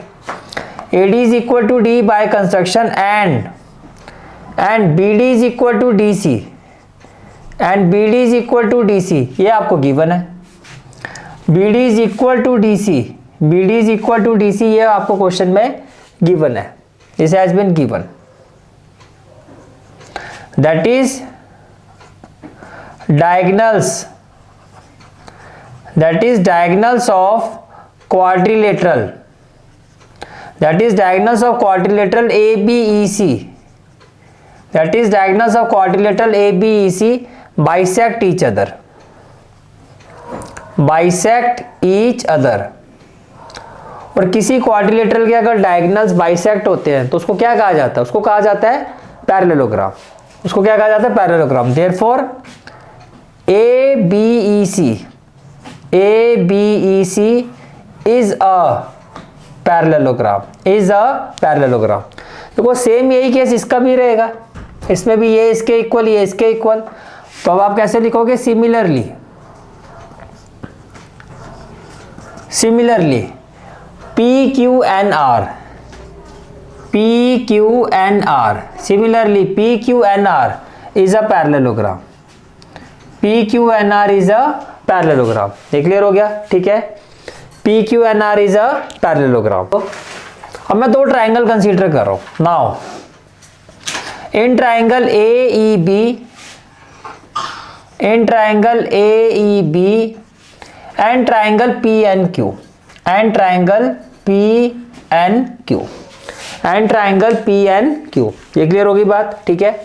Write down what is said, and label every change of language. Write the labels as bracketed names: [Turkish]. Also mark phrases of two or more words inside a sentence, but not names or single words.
[English] AD is equal to D by construction and BD is equal to DC, and BD is equal to DC, [Hindi] ये आपको गिवन है। [English] BD is equal to DC, BD is equal to DC, [Hindi] ये आपको क्वेश्चन में गिवन है, [English] this has been given, that is diagonals, that is diagonals of quadrilateral, that is diagonals of quadrilateral ABEC, that is diagonals of quadrilateral ABEC bisect each other, bisect each other। [Hindi] और किसी क्वाड्रिलेटरल के अगर [English] diagonals bisect [Hindi] होते हैं तो उसको क्या कहा जाता है, उसको कहा जाता है पैरेललोग्राम, उसको क्या कहा जाता है, पैरेललोग्राम। [English] देयरफॉर ABEC is a parallelogram, is a parallelogram। [Hindi] देखो सेम यही केस इसका भी रहेगा, इसमें भी ये इसके इक्वल, ये इसके इक्वल, तो अब आप कैसे लिखोगे, [English] similarly PQNR, similarly PQNR is a parallelogram, PQNR is a parallelogram, [Hindi] PQNR is a parallelogram। ये क्लियर हो गया, ठीक है, [English] PQNR is a parallelogram। [Hindi] अब मैं दो [English] triangle consider [Hindi] कर रहा हूं [English] now, in triangle AEB, in triangle AEB and triangle PNQ, and triangle PNQ, and triangle PNQ, [Hindi] ये क्लियर होगी बात, ठीक है।